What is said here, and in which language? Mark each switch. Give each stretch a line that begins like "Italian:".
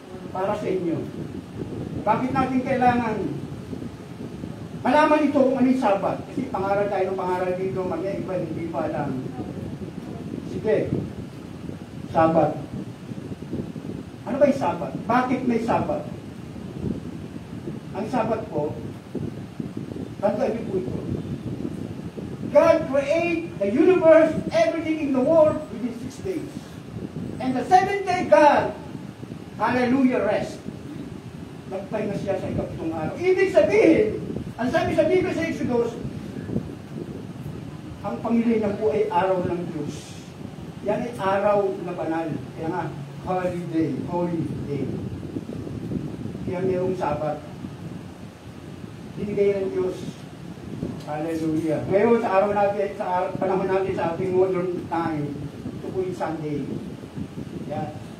Filipino: Para sa inyo. Bakit natin kailangan malaman ito kung ano yung Sabat? Kasi pangaral tayo ng pangaral dito, magya iba hindi pa alam. Sige. Sabat. Ano ba yung Sabat? Bakit may Sabat? Ang Sabat po, tandaan niyo po ito.
English: God created the universe, everything in the world within 6 days. And the 7th day, God, hallelujah, rest.
Filipino: Nagpahinga siya sa ikapitong araw. Ibig sabihin, ang sabi sa Biblia sa Exodus, ang Panginoon po ay araw ng Diyos. Yan ay araw na banal. Kaya nga, holiday, holy day. Kaya mayroong Sabat. Binigay ng Diyos. Hallelujah. Ngayon, sa araw natin, sa panahon natin sa ating modern time, ito po yung Sunday. Yeah.